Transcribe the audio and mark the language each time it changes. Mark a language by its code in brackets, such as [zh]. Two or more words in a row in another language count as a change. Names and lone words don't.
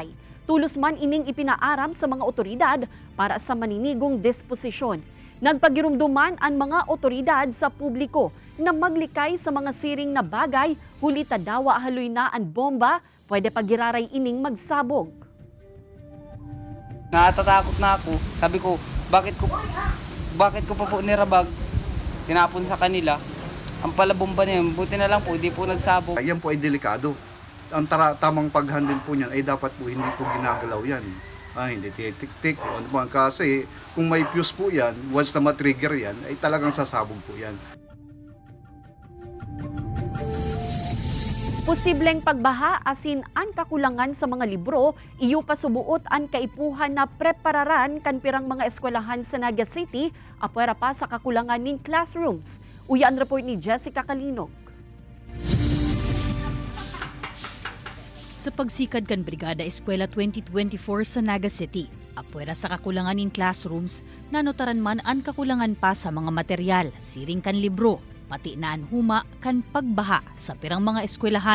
[bik] Tulos man ining ipinaaram sa mga otoridad para sa maninigong disposisyon. Nagpagirumduman ang mga otoridad sa publiko na maglikay sa mga siring na bagay huli tadawa haloy na ang bomba pwede pagiraray ining magsabog. [tl] Natatakot na ako. Sabi ko, bakit ko pa po nirabag? Tinapon sa kanila. Ang palabomba niya, buti na lang po, hindi po nagsabog. Yan po ay delikado. Ang tamang pag-handle po niyan ay dapat po hindi po ginagalaw yan. Hindi titik-tik. Kasi kung may fuse po yan, once na matrigger yan, ay talagang sasabog po yan. [bik] Posibleng pagbaha asin an kakulangan sa mga libro, iyo pasubuot an kaipuhan na prepararan kan pirang mga eskwelahan sa Naga City, apwera pa sa kakulangan ning classrooms. Uya ang report ni Jessica Kalinog. Sa pagsikad kan Brigada Eskwela 2024 sa Naga City, apwera sa kakulangan ning classrooms, nanotaran man an kakulangan pa sa mga material, siring kan libro, pati naan huma kan pagbaha sa pirang mga eskwelahan.